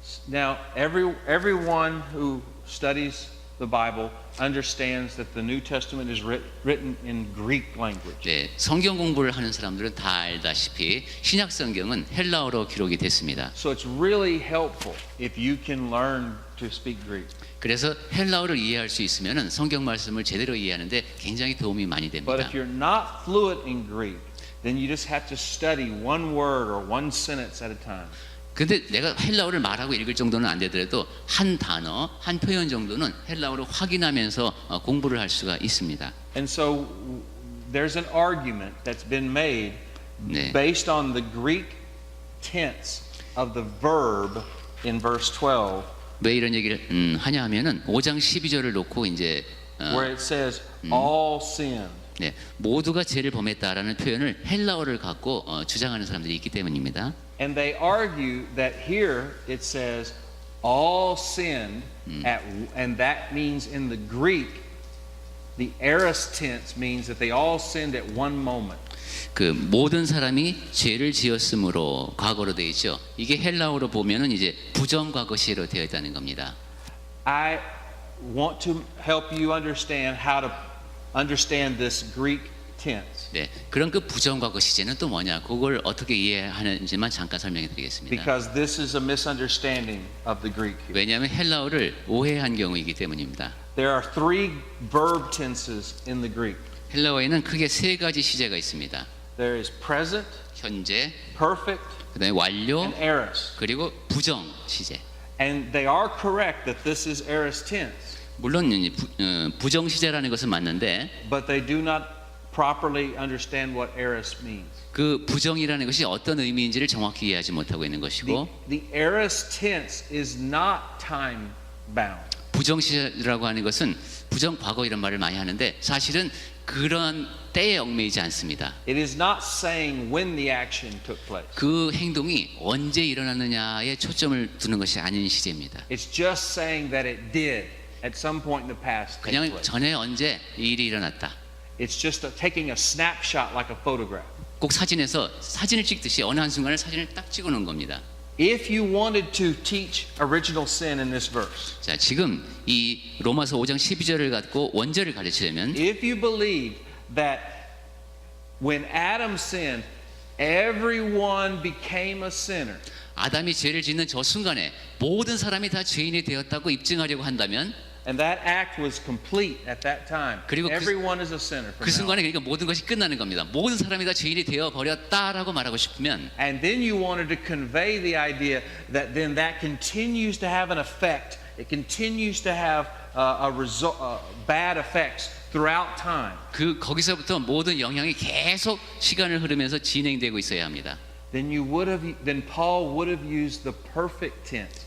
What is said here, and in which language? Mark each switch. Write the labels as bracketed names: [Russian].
[English] Now, everyone who studies the Bible understands that the New Testament is written in Greek language. [Korean] 네, 성경 공부를 하는 사람들은 다 알다시피 신약 성경은 헬라어로 기록이 됐습니다. [English] So it's really helpful if you can learn to speak Greek. [Korean] 그래서 헬라어를 이해할 수 있으면은 성경 말씀을 제대로 이해하는데 굉장히 도움이 많이 [English] But [Korean] 됩니다. [English] if you're not fluent in Greek, then you just have to study one word or one sentence at a time. [Korean] 근데 내가 헬라어를 말하고 읽을 정도는 안 되더라도 한 단어, 한 표현 정도는 헬라어로 확인하면서 공부를 할 수가 있습니다. [English] And so there's an argument that's been made [Korean] 네. [English] based on the Greek tense of the verb in verse 12, [Korean] 왜 이런 얘기를 하냐 하면은 5장 12절을 놓고 이제 [English] where it says, all sinned. [Korean] 네, 모두가 죄를 범했다라는 표현을 헬라어를 갖고 주장하는 사람들이 있기 때문입니다. [English] And they argue that here it says, all sinned, and that means in the Greek, the aorist tense means that they all sinned at one moment. [Korean] 그 모든 사람이 죄를 지었으므로 과거로 되어 있죠. 이게 헬라어로 보면은 이제 부정과거 시로 되어 있다는 겁니다. [English] I want to help you understand how to understand this Greek tense. [Korean] 네, 그런 그 부정과거 시제는 또 뭐냐? 그걸 어떻게 이해하는지만 잠깐 설명해 드리겠습니다. [English] Because this is a misunderstanding of the Greek here. [Korean] 왜냐하면 헬라어를 오해한 경우이기 때문입니다. [English] There are three verb tenses in the Greek. [Korean] 헬라어에는 크게 세 가지 시제가 있습니다. [English] There is present, [Korean] 현재, [English] perfect, [Korean] 그다음에 완료, [English] and aorist. [Korean] 그리고 부정 시제. [English] And they are correct that this is aorist tense, [Korean] 물론 부정 시제라는 것은 맞는데 [English] but they do not properly understand what aorist means. [Korean] 그 부정이라는 것이 어떤 의미인지를 정확히 이해하지 못하고 있는 것이고 [English] The aorist tense is not time bound. [Korean] 부정 시제라고 하는 것은 부정 과거 이런 말을 많이 하는데 사실은 그런 때에 얽매이지 않습니다. [English] It is not saying when the action took place. [Korean] 그 행동이 언제 일어났느냐에 초점을 두는 것이 아닌 시제입니다. [English] It's just saying that it did at some point in the past take [Korean] 그냥 [English] place. [Korean] 전에 언제 이 일이 일어났다. [English] It's just taking a snapshot like a photograph. [Korean] 꼭 사진에서 사진을 찍듯이 어느 한순간에 사진을 딱 찍어 놓은 겁니다. [English] If you wanted to teach original sin in this verse, [Korean] 자, 지금 이 로마서 5장 12절을 갖고 원절을 가르치려면 [English] if you believe that when Adam sinned, everyone became a sinner, [Korean] 아담이 죄를 짓는 저 순간에 모든 사람이 다 죄인이 되었다고 입증하려고 한다면 [English] and that act was complete at that time, [Korean] 그리고 [English] everyone is a sinner from [Korean] 그 [English] now on. [Korean] 순간에 그러니까 모든 것이 끝나는 겁니다. 모든 사람이 다 죄인이 되어 버렸다라고 말하고 싶으면 [English] And then you wanted to convey the idea that then that continues to have an effect. It continues to have bad effects throughout time. [Korean] 그 거기서부터 모든 영향이 계속 시간을 흐르면서 진행되고 있어야 합니다. [English] Then Paul would have used the perfect tense,